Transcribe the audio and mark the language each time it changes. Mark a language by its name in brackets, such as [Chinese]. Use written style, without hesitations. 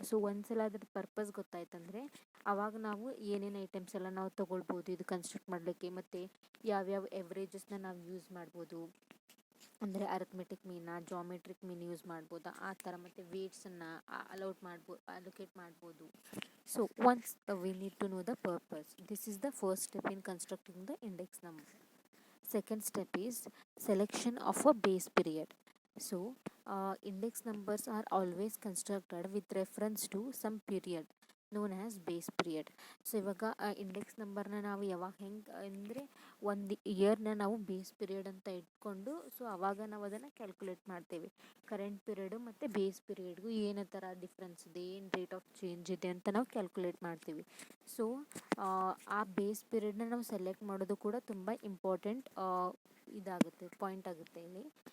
[Kannada] So ಒಂದ್ಸಲ ಅದ್ರ purpose ಗೊತ್ತಾಯ್ತಂದರೆ ಆವಾಗ ನಾವು ಏನೇನು ಐಟಮ್ಸ್ ಎಲ್ಲ ನಾವು ತೊಗೊಳ್ಬೋದು ಇದು ಕನ್ಸ್ಟ್ರಕ್ಟ್ ಮಾಡಲಿಕ್ಕೆ, ಮತ್ತು ಯಾವ್ಯಾವ ಎವ್ರೇಜಸ್ನ ನಾವು ಯೂಸ್ ಮಾಡ್ಬೋದು, ಅಂದರೆ ಅರಿಥ್ಮೆಟಿಕ್ ಮೀನ, ಜಾಮೆಟ್ರಿಕ್ ಮೀನ್ ಯೂಸ್ ಮಾಡ್ಬೋದಾ ಆ ಥರ, ಮತ್ತು ವೇಟ್ಸನ್ನು ಅಲೋಕೇಟ್ ಮಾಡ್ಬೋದು. [English] So once we need to know the purpose, this is the first step in constructing the index number. Second step is selection of a base period. So index numbers are always constructed with reference to some period known as base period. [Kannada] So ಇವಾಗ index ನಂಬರ್ನ ನಾವು ಯಾವಾಗ ಹೆಂಗೆ ಅಂದರೆ ಒಂದು ಇಯರ್ನ ನಾವು base period ಅಂತ ಇಟ್ಕೊಂಡು ಸೊ ಆವಾಗ ನಾವು ಅದನ್ನು ಕ್ಯಾಲ್ಕುಲೇಟ್ ಮಾಡ್ತೇವೆ. ಕರೆಂಟ್ ಪೀರಿಯಡು ಮತ್ತು ಬೇಸ್ ಪೀರಿಯಡ್ಗೂ ಏನು ಥರ ಡಿಫ್ರೆನ್ಸ್ ಇದೆ, ಏನು ರೇಟ್ ಆಫ್ ಚೇಂಜ್ ಇದೆ ಅಂತ ನಾವು ಕ್ಯಾಲ್ಕುಲೇಟ್ ಮಾಡ್ತೀವಿ. ಸೊ ಆ ಬೇಸ್ ಪೀರಿಯಡ್ನ ನಾವು ಸೆಲೆಕ್ಟ್ ಮಾಡೋದು ಕೂಡ ತುಂಬ ಇಂಪಾರ್ಟೆಂಟ್ ಇದಾಗುತ್ತೆ, ಪಾಯಿಂಟ್ ಆಗುತ್ತೆ ಇಲ್ಲಿ.